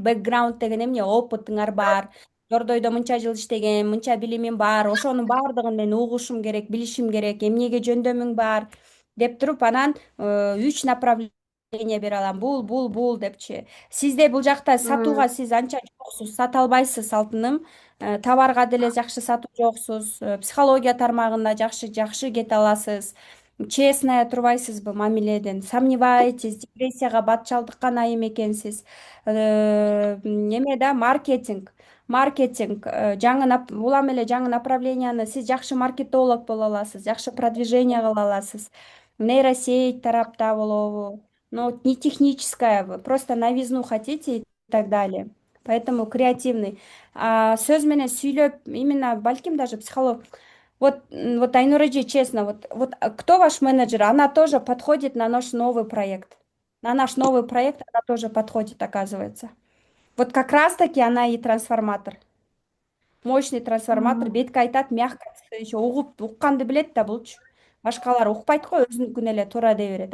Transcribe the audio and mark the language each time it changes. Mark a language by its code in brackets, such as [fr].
[ky] Бэкграунд деген эмне? Опытыңар бар. Жордойдо мынча жыл иштеген, мынча билимим бар, ошонун баардыгын мен угушум керек, билишим керек, эмнеге жөндөмүң бар деп туруп, анан 3 направление бере алам. Бул депчи. Сизде бул жакта сатууга сиз анча жоксуз, сата албайсыз алтыным. Товарга деле жакшы сатуу жоксуз, психология тармагында жакшы кете аласыз. Честная турбайсызбы мамиледен? Сомневаетесь, депрессияга батчалдыккан айым экенсиз. Эме да, маркетинг. Улам эле жаңы направленияны сиз жакшы маркетолог боло аласыз, жакшы продвижение кыла аласыз. Нейросеть тарапта болобу, [ru] но не техническая, вы просто новизну хотите и так далее. Поэтому креативный. [ky] Сөз менен сүйлөп, именно балким даже психолог. [ru] Вот Айнур эже, честно, вот кто ваш менеджер? Она тоже подходит на наш новый проект. На наш новый проект она тоже подходит, оказывается. Вот как раз-таки она и трансформатор. Мощный трансформатор. [ky] Бетке айтат, мягко еще укканды билет да булчу. Башкалар укпайт го, өзүнүкүн эле туура дей берет.